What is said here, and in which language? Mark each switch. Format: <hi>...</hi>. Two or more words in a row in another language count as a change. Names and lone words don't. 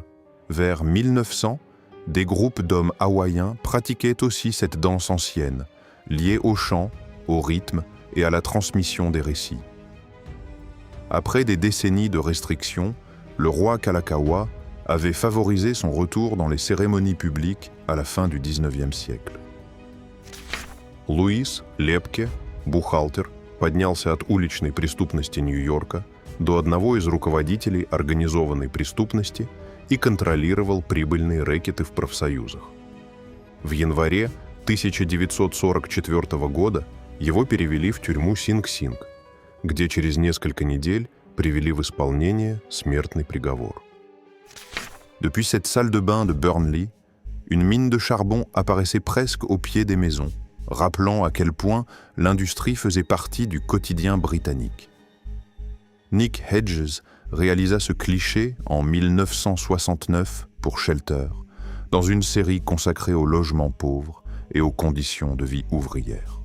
<fr>Vers 1900, des groupes d'hommes hawaïens pratiquaient aussi cette danse ancienne, liée au chant, au rythme et à la transmission des récits. Après des décennies de restrictions, le roi Kalakaua avait favorisé son retour dans les cérémonies publiques à la fin du XIXe siècle.</fr> <ru>Луис Лепке, бухгалтер, поднялся от уличной преступности Нью-Йорка до одного из руководителей организованной преступности и контролировал прибыльные рэкеты в профсоюзах. В январе 1944 года его перевели в тюрьму Синг-Синг, где через несколько недель привели в исполнение смертный приговор.</ru> <fr>Depuis cette salle de bain de Burnley, une mine de charbon apparaissait presque au pied des maisons, rappelant à quel point l'industrie faisait partie du quotidien britannique. Nick Hedges réalisa ce cliché en 1969 pour Shelter, dans une série consacrée aux logements pauvres et aux conditions de vie ouvrières.</fr>